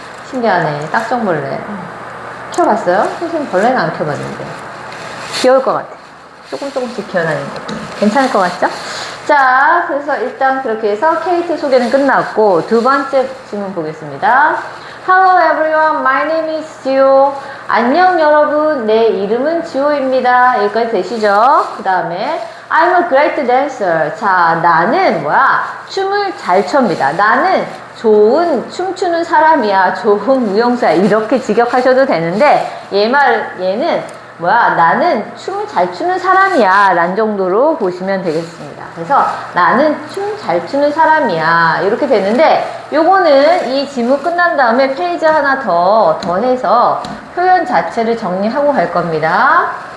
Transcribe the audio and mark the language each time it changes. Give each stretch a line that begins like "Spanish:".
Korean: 신기하네. 딱정벌레. 키워봤어요? 선생님 벌레는 안 키워봤는데. 귀여울 것 같아. 조금씩 기어다니는 거 괜찮을 것 같죠? 자, 그래서 일단 그렇게 해서 KT 소개는 끝났고 두 번째 질문 보겠습니다.
English: Hello everyone, my name is Gio.
Korean: 안녕 여러분, 내 이름은 지오입니다. 여기까지 되시죠? 그 다음에
English: I'm a great dancer.
Korean: 자, 나는 뭐야? 춤을 잘 춥니다. 나는 좋은 춤추는 사람이야. 좋은 무용사야. 이렇게 직역하셔도 되는데 얘는 뭐야? 나는 춤을 잘 추는 사람이야. 란 정도로 보시면 되겠습니다. 그래서 나는 춤 잘 추는 사람이야. 이렇게 되는데 요거는 이 지문 끝난 다음에 페이지 하나 더 해서 표현 자체를 정리하고 갈 겁니다.